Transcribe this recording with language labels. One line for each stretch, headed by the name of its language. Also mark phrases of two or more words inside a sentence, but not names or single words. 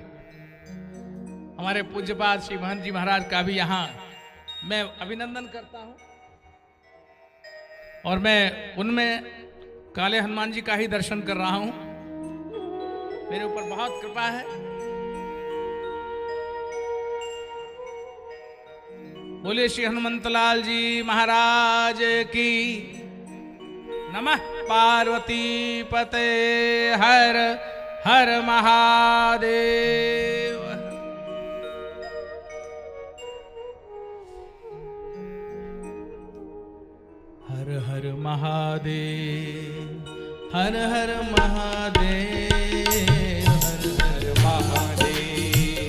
Hindi: हमारे पूज्यपाद श्री महंत जी महाराज का भी यहां मैं अभिनंदन करता हूं, और मैं उनमें काले हनुमान जी का ही दर्शन कर रहा हूं। मेरे ऊपर बहुत कृपा है। बोले श्री हनुमंतलाल जी महाराज की।
Sanskrit: नमः पार्वती पते हर हर महादेव।
Hindi: हर हर महादेव, हर हर महादेव, हर हर महादेव,